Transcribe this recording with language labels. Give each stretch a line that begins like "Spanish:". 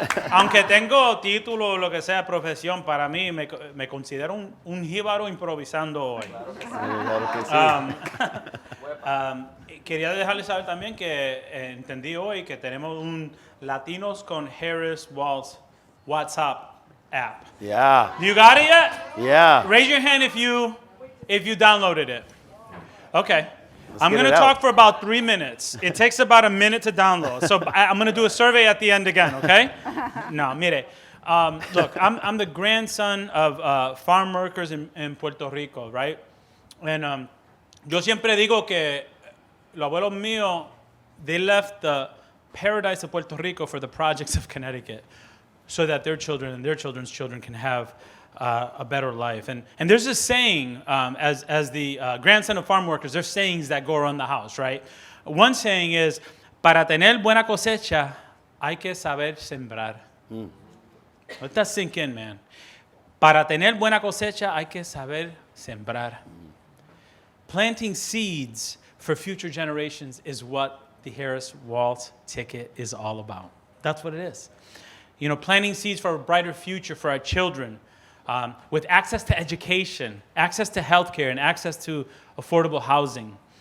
Spanish: Aunque tengo título o lo que sea, profesión, para mí me considero un jíbaro improvisando hoy. Claro que sí. Quería dejarles saber también que entendí hoy que tenemos un Latinos con Harris Walls WhatsApp app.
English: Yeah. You got it yet? Yeah. Raise your hand if you downloaded it. Okay. I'm get going to it out. talk for about 3 minutes. It takes about a minute to download. So I'm going to do a survey at the end again, okay?
Spanish: No, mire.
English: Look, I'm the grandson of farm workers in Puerto Rico, right? And
Spanish: yo siempre digo que los abuelos míos,
English: they left the paradise of Puerto Rico for the projects of Connecticut so that their children and their children's children can have a better life. And there's this saying, as the grandson of farm workers, there's sayings that go around the house, right? One saying is,
Spanish: para tener buena cosecha, hay que saber sembrar.
English: Let that sink in, man. Para tener buena cosecha, hay que saber sembrar. Planting seeds for future generations is what the Harris-Walz ticket is all about. That's what it is. You know, planting seeds for a brighter future for our children, with access to education, access to healthcare, and access to affordable housing.